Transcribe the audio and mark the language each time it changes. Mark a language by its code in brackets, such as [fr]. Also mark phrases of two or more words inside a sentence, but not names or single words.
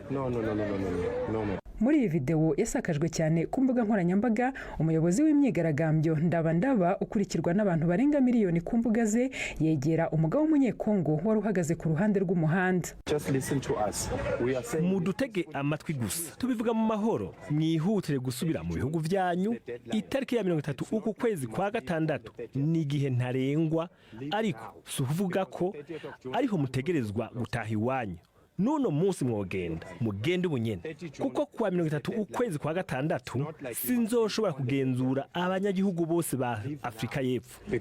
[rw] Muri iyi video yasakajwe cyane ku mbuga nkoranyambaga, umuyobozi w'imyigaragambyo Ndaba ukurikirwa n'abantu barenga miliyoni ku mbuga ze yegera umugabo w'umunyekongo wari uhagaze ku ruhande rw'umuhanda. [rn] Mudutege amatwi gusa, tubivuga mu mahoro, mwihutire gusubira mu bihugu byanyu. Itariki ya 30 uku kwezi kwa gatandatu ni igihe ntarengwa, ariko suvuga ko ariho mutegerezwa gutaha iwanyu. Nuno munsi mugende ubunyene, kuko kwa 30 ukwezi kwa gatandatu sinzoshobora kugenzura abanyagihugu bose ba Afrika y'Epfo.